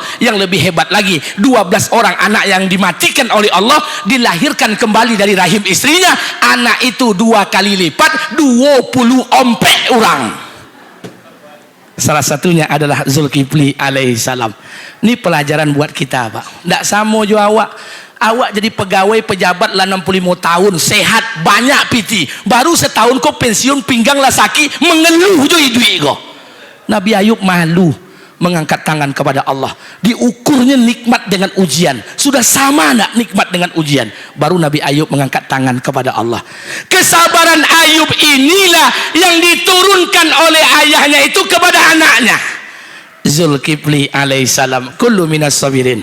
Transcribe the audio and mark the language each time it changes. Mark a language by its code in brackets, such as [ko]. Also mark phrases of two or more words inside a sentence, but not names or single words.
[id] Yang lebih hebat lagi, 12 orang anak yang dimatikan oleh Allah dilahirkan kembali dari rahim istrinya. Anak itu 2 kali lipat, 20 ompek orang. Salah satunya adalah Zulkifli alaihissalam. Ini pelajaran buat kita, Pak. Tidak sama juga awak. Awak jadi pegawai pejabat lah 65 tahun, sehat, banyak piti. Baru setahun kau pensiun, pinggang lah sakit, mengeluh je duit kau. Nabi Ayub malu mengangkat tangan kepada Allah. Diukurnya nikmat dengan ujian. Sudah sama nak nikmat dengan ujian? Baru Nabi Ayub mengangkat tangan kepada Allah. Kesabaran Ayub inilah yang diturunkan oleh ayahnya itu kepada anaknya. Zulkifli alaihissalam, [ar] كل من الصابرين.